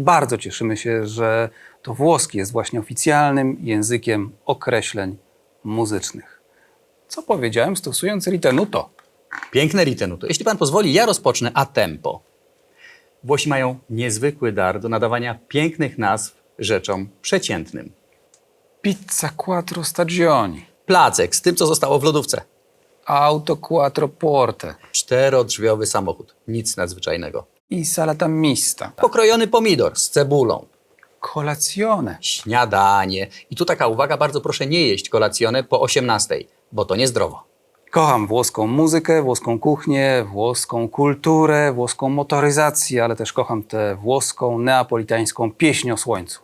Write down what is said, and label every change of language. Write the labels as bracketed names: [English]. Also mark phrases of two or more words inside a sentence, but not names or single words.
[Polish] Bardzo cieszymy się, że to włoski jest właśnie oficjalnym językiem określeń muzycznych. Co powiedziałem, stosując ritenuto? Piękne ritenuto. Jeśli pan pozwoli, ja rozpocznę [Italian] a tempo. [Polish] Włosi mają niezwykły dar do nadawania pięknych nazw rzeczom przeciętnym. [Italian] Pizza quattro stagioni, [Polish] Placek z tym, co zostało w lodówce. [Italian] auto quattro porte, [Polish] 4-drzwiowy samochód. Nic nadzwyczajnego. [Italian] insalata mista, [Polish] Pokrojony pomidor z cebulą. colazione, Śniadanie. I tu taka uwaga, bardzo proszę nie jeść kolacjonę po 18:00, bo to niezdrowo. Kocham włoską muzykę, włoską kuchnię, włoską kulturę, włoską motoryzację, ale też kocham tę włoską, neapolitańską pieśń o słońcu.